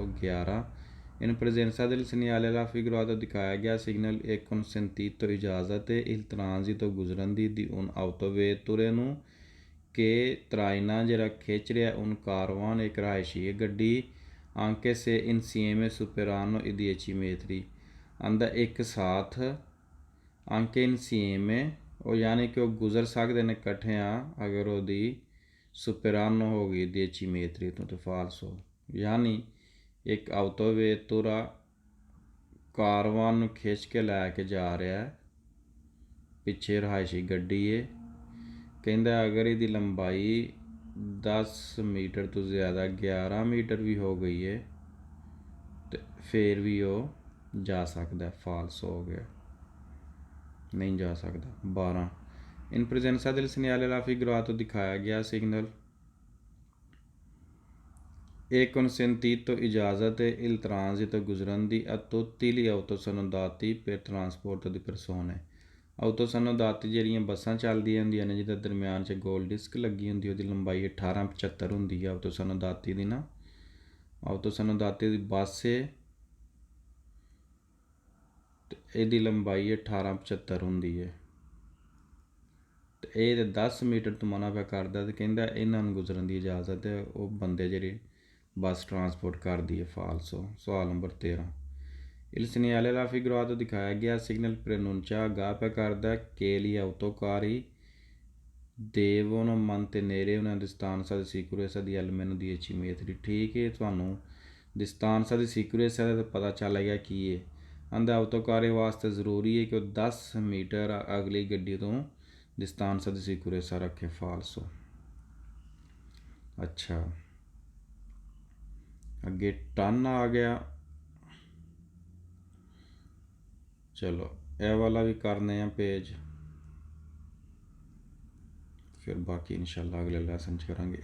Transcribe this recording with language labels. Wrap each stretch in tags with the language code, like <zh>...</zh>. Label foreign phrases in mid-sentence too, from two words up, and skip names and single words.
<pa>11,</pa> <it>in presenza del segnale raffigurato</it> <pa>ਦਿਖਾਇਆ ਗਿਆ ਸਿਗਨਲ</pa> <it>e consentito</it> <pa>ਇਜਾਜ਼ਤ</pa> <it>il transito</it> <pa>ਗੁਜ਼ਰਨ ਦੀ</pa> <it>un autovetture</it> <pa>ਨੂੰ ਕਿ traina ਜਿਹੜਾ ਖਿੱਚ ਰਿਹਾ un ਕਾਰਵਾਨ ਇੱਕ ਰਿਹਾਇਸ਼ੀ ਗੱਡੀ</pa> <it>anche se insieme superano i 10 metri</it> <pa>ਆਂਦਾ ਇੱਕ ਸਾਥ</pa> <it>anche insieme</it> <pa>ਉਹ ਯਾਨੀ ਕਿ ਉਹ ਗੁਜ਼ਰ ਸਕਦੇ ਨੇ ਇਕੱਠਿਆਂ ਅਗਰ ਉਹਦੀ ਸੁਪਰਾਨੋ ਹੋ ਗਈ 10 metri ਤੋਂ। ਤਾਂ ਫਾਲਸੋ ਯਾਨੀ ਇੱਕ ਆਟੋਵੇਟੁਰਾ ਕਾਰਵਾਨ ਨੂੰ ਖਿੱਚ ਕੇ ਲੈ ਕੇ ਜਾ ਰਿਹਾ, ਪਿੱਛੇ ਰਿਹਾਇਸ਼ੀ ਗੱਡੀ ਹੈ, ਕਹਿੰਦਾ ਅਗਰ ਇਹਦੀ ਲੰਬਾਈ 10 ਮੀਟਰ ਤੋਂ ਜ਼ਿਆਦਾ 11 ਮੀਟਰ ਵੀ ਹੋ ਗਈ ਹੈ ਤੇ ਫਿਰ ਵੀ ਉਹ ਜਾ ਸਕਦਾ। ਫਾਲਸ ਹੋ ਗਿਆ, ਨਹੀਂ ਜਾ ਸਕਦਾ। 12,</pa> <it>in presenza del segnale raffigurato</it> <pa>ਦਿਖਾਇਆ ਗਿਆ ਸਿਗਨਲ</pa> <it>e consentito</it> <pa>ਇਜਾਜ਼ਤ ਹੈ</pa> <it>il transito</it> <pa>ਗੁਜ਼ਰਨ ਦੀ</pa> <it>a tutti gli autosonodati per trasporto di persone autosonodati</it> <pa>ਜਿਹੜੀਆਂ ਬੱਸਾਂ ਚੱਲਦੀਆਂ ਹੁੰਦੀਆਂ ਨੇ ਜਿਹਦੇ ਦਰਮਿਆਨ 'ਚ ਗੋਲ ਡਿਸਕ ਲੱਗੀ ਹੁੰਦੀ, ਉਹਦੀ ਲੰਬਾਈ 1875 ਹੁੰਦੀ ਹੈ autosonodati ਦੀ ਨਾ। autosonodati ਦੀ ਬੱਸ ਹੈ ਤੇ ਇਹਦੀ ਲੰਬਾਈ 1875 ਹੁੰਦੀ ਹੈ ਅਤੇ ਇਹ ਤਾਂ 10 ਮੀਟਰ ਤੋਂ ਮਨਾ ਪਿਆ ਕਰਦਾ ਅਤੇ ਕਹਿੰਦਾ ਇਹਨਾਂ ਨੂੰ ਗੁਜ਼ਰਨ ਦੀ ਇਜਾਜ਼ਤ ਹੈ ਉਹ ਬੰਦੇ ਜਿਹੜੇ ਬੱਸ ਟਰਾਂਸਪੋਰਟ ਕਰਦੀ ਹੈ। ਫਾਲਸੋ। ਸਵਾਲ ਨੰਬਰ 13,</pa> <it>il segnale raffigurato</it> <pa>ਦਿਖਾਇਆ ਗਿਆ ਸਿਗਨਲ</pa> <it>ਪ੍ਰਨੁncia</it> <pa>ਅਗਾਹ ਪਿਆ ਕਰਦਾ</pa> <it>che gli autocarri devono mantenere una distanza di sicurezza di almeno 10 metri।</it> <pa>ਠੀਕ ਹੈ, ਤੁਹਾਨੂੰ</pa> <it>distanza di sicurezza</it> <pa>ਦਾ ਪਤਾ ਚੱਲ ਗਿਆ ਕੀ ਹੈ। ਆਂਦਾ ਆਟੋਕਾਰੀ ਵਾਸਤੇ ਜ਼ਰੂਰੀ ਹੈ ਕਿ ਉਹ 10 ਮੀਟਰ ਅਗਲੀ ਗੱਡੀ ਤੋਂ</pa> <it>distanza di sicurezza</it> <pa>ਰੱਖੇ। ਫਾਲਸੋ। अच्छा, ਅੱਗੇ ਟਨ ਆ ਗਿਆ। ਚਲੋ ਇਹ ਵਾਲਾ ਵੀ ਕਰਨੇ ਆ ਪੇਜ, ਫਿਰ ਬਾਕੀ ਇਨਸ਼ਾਅੱਲਾ ਅਗਲੇ ਲੈਸਨ 'ਚ ਕਰਾਂਗੇ।</pa>